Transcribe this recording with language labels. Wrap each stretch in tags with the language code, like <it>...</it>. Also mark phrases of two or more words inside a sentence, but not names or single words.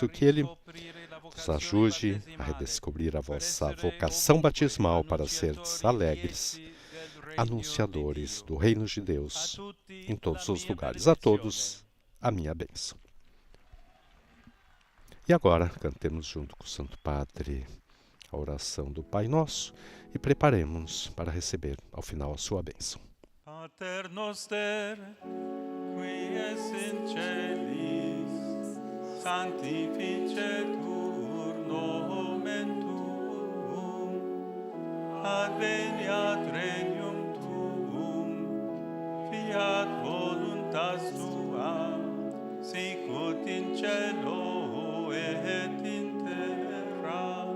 <pt>Que Ele vos ajude a redescobrir a vossa vocação batismal para seres alegres, anunciadores do reino de Deus em todos os lugares. A todos, a minha bênção. E agora, cantemos junto com o Santo Padre a oração do Pai Nosso e preparemos-nos para receber ao final a sua bênção.</pt> <la>Pater noster, qui es in celis, sanctificetur nomen tuum, adveniat regnum tuum, fiat voluntas tua, sicut in cielo et in terra.</la>